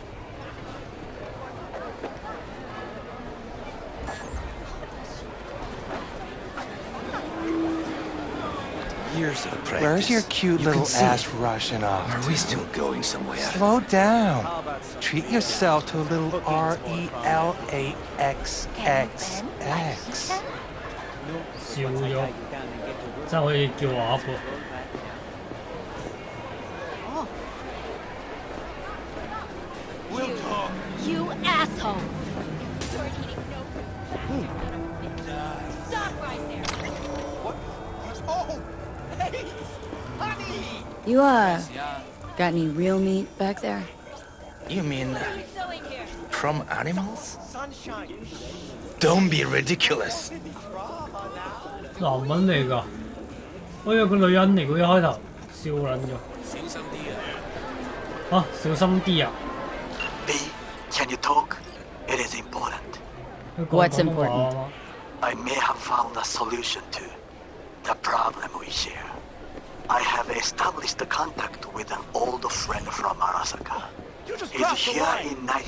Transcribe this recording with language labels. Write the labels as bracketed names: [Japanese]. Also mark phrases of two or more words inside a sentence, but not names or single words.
[English] Years of practice. Where's your cute little ass rushing off? Are we still going somewhere? Slow down. Treat yourself to a little RELAXXX. [Cantonese] 笑咗，真係可以叫我阿婆。 [English] You asshole! Stop right there! What? Oh! Hey! Honey! You, got any real meat back there? You mean from animals? Sunshine! Don't be ridiculous. [Cantonese] 男人嚟㗎，我以為個女人嚟，佢一開頭笑撚咗。小心啲啊！啊，小心啲啊！ [English] B, can you talk? It is important. What's important? I may have found a solution to the problem we share. I have established a contact with an old friend from Arasaka. He's here in Night